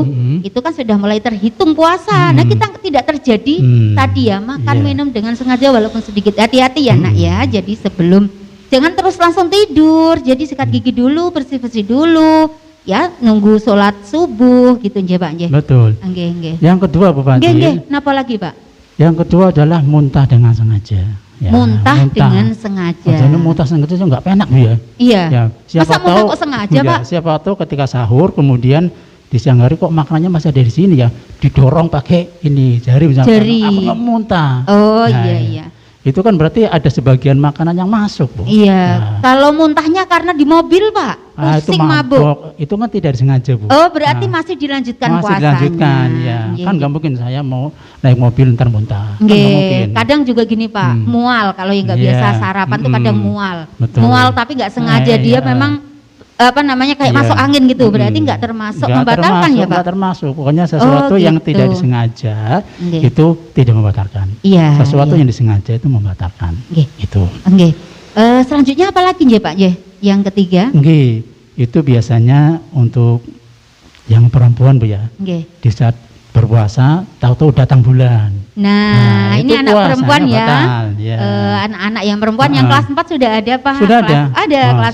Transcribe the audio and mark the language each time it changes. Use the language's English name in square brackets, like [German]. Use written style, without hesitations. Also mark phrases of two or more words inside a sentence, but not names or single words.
[Indonesian] Mm-mm. itu kan sudah mulai terhitung puasa. Nah, kita tidak terjadi tadi ya makan Iya. minum dengan sengaja walaupun sedikit. Hati-hati ya Nak ya. Jadi sebelum jangan terus langsung tidur. Jadi sikat gigi dulu, bersih-bersih dulu. Ya, nunggu sholat subuh gitu nggih Pak nggih. Betul. [Javanese] Nggih, nggih. [Indonesian] Yang kedua Bu [Javanese] Nggih, nggih. [Indonesian] Fadil, Napa lagi Pak? yang kedua adalah muntah dengan sengaja. Ya, Muntah dengan sengaja. Jadi muntah sengaja itu nggak enak Bu ya. Iya. Ya, Masa muntah kok sengaja, ya, Pak? Siapa tahu ketika sahur kemudian di siang hari kok makanannya masih ada di sini ya, didorong pakai ini jari misalnya. Jari. Aku nggak muntah. Oh Nah, iya. Itu kan berarti ada sebagian makanan yang masuk Bu. Iya. Nah, Kalau muntahnya karena di mobil Pak, itu pusing mabuk. mabuk. Itu kan tidak disengaja Bu. Oh berarti Nah, masih dilanjutkan masih puasanya. dilanjutkan ya. Nggih, Kan nggih. nggak mungkin saya mau naik mobil ntar muntah. Kan nggak Nggih, mungkin. kadang juga gini Pak, mual kalau yang nggak Iya. biasa sarapan tuh kadang mual. Betul. Mual tapi nggak sengaja Iya. dia memang apa namanya kayak Iya. masuk angin gitu, berarti nggak termasuk Nggak membatalkan termasuk, ya Pak? nggak termasuk. Pokoknya sesuatu Oh, yang gitu. tidak disengaja Nggih. itu tidak membatalkan. Iya. Sesuatu iya. yang disengaja itu membatalkan. Nggih. Itu. Nggih. Selanjutnya apa lagi nggih Pak nggih? Yang ketiga? Nggih, itu biasanya untuk yang perempuan Bu ya. Nggih. Di saat berpuasa tahu-tahu datang bulan. Nah, ini itu anak puasanya perempuan ya. batal, ya. Anak-anak yang perempuan yang kelas 4 sudah ada Pak? Sudah ada. Ada kelas